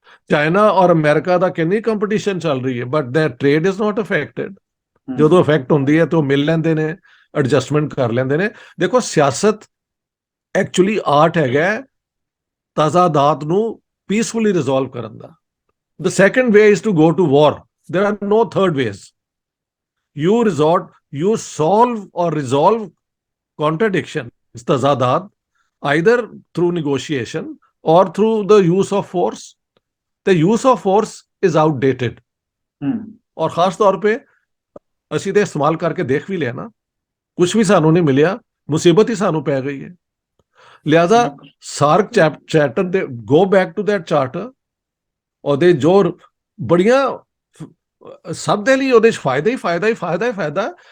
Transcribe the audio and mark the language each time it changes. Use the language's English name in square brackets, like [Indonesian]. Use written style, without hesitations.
[Punjabi] China ਔਰ America ਦਾ ਕਿੰਨੀ competition ਚੱਲ ਰਹੀ ਹੈ, [English] But there trade is not affected. [Punjabi] ਜਦੋਂ ਅਫੈਕਟ ਹੁੰਦੀ ਹੈ ਤਾਂ ਉਹ ਮਿਲ ਲੈਂਦੇ ਨੇ, ਐਡਜਸਟਮੈਂਟ ਕਰ ਲੈਂਦੇ ਨੇ। ਦੇਖੋ, ਸਿਆਸਤ ਐਕਚੁਅਲੀ ਆਰਟ ਹੈਗਾ ਤਜ਼ਾਦਾਤ ਨੂੰ ਪੀਸਫੁਲੀ ਰਿਜ਼ੋਲਵ ਕਰਨ ਦਾ। [English] The second way is to go to war. There are no third ways. You solve or resolve contradiction, tazadat, either through negotiation or through the use of force. The use of force is outdated. [Hindi] और खास तौर पे [Punjabi] ਅਸੀਂ ਤੇ ਇਸਤੇਮਾਲ ਕਰਕੇ ਦੇਖ ਵੀ ਲਿਆ ਨਾ, ਕੁਝ ਵੀ ਸਾਨੂੰ ਨਹੀਂ ਮਿਲਿਆ, ਮੁਸੀਬਤ ਹੀ ਸਾਨੂੰ ਪੈ ਗਈ ਹੈ। ਲਿਹਾਜ਼ਾ ਸਾਰਕ ਚਾਰਟਰ ਦੇ [English] go back to that charter, [Punjabi] ਉਹਦੇ ਜੋ ਬੜੀਆਂ ਸਭ ਦੇ ਲਈ ਉਹਦੇ ਚ ਫਾਇਦਾ ਹੀ ਫਾਇਦਾ ਹੀ ਫਾਇਦਾ ਹੀ ਫਾਇਦਾ।